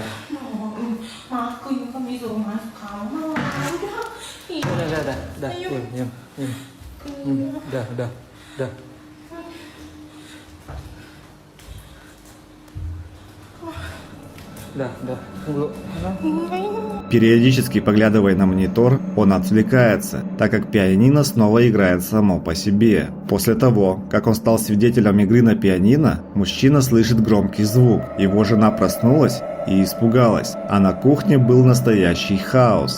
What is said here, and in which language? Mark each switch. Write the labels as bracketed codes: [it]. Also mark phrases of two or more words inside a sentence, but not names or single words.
[id] Aku juga kami suruh masuk kamar. Dah. Diam. Dah. Tunggu. [ru] Периодически поглядывая на монитор, он отвлекается, так как пианино снова играет само по себе. После того, как он стал свидетелем игры на пианино, мужчина слышит громкий звук. Его жена проснулась и испугалась, а на кухне был настоящий хаос.